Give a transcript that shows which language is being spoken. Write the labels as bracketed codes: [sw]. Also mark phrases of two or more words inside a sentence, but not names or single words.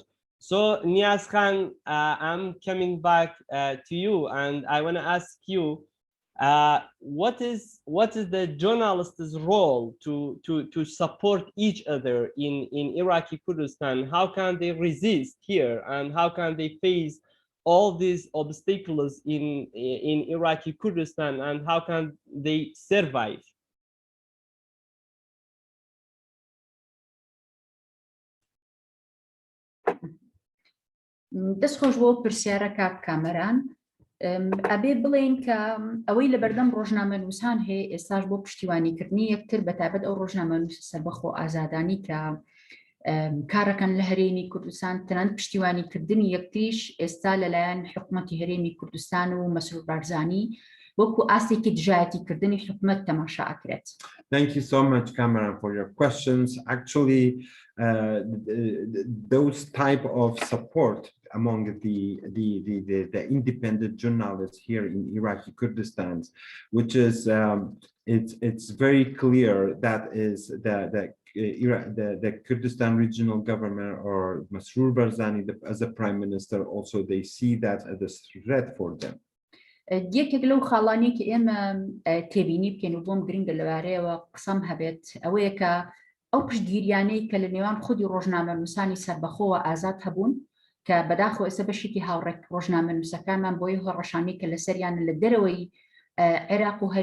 [en] So Niyaz Khan, I'm coming back to you, and I want to ask you, what is the journalist's role to support each other in Iraqi Kurdistan? How can they resist here, and how can they face all these obstacles in Iraqi Kurdistan, and how can they survive? [ckb] دەست خۆش بۆ پرسیارە کاک کامەران ئەبێ بڵێن کە ئەوەی لە بەردەم ڕۆژنامەنووسان هەیە ئێستاش بۆ پشتیوانیکردنی یەکتر بەتابەت ئەو ڕۆژنامەنووس سەربەخۆ ئازادانی کە کارەکەن لە هەرێمی کوردستان تەنانەت پشتیوانیکردنی یەکتریش ئێستا لەلایەن حکوومەتی هەرێمی کوردستان و مەسرور بارزانی وەکو ئاستێکی دژایەتیکردنی حکوومەت تەماشا ئەکرێت. [en] Thank you so much, Kamaran, for your questions. Actually, those type of support among the independent journalists here in Iraqi Kurdistan, which is it's very clear that is the Kurdistan regional government or Masroor Barzani as a prime minister, also they see that as a threat for them. [ckb] یەکێک لەو خاڵانەی کە ئێمە تێبینی بکەین و بۆم گرنگە لەوارەیەوە قسەم هەبێت ئەوەیە کە ئەو پشتگیریانەی کە لە نێوان خودی ڕۆژنامەنووسانی سەربەخۆوە ئازاد هەبوون کە بەداخەوە ئێستا بەشێکی هاوڕێک ڕۆژنامەنووسەکانمان بۆی هۆڕەشانی کە لەسەریان لە دەرەوەی عێراق و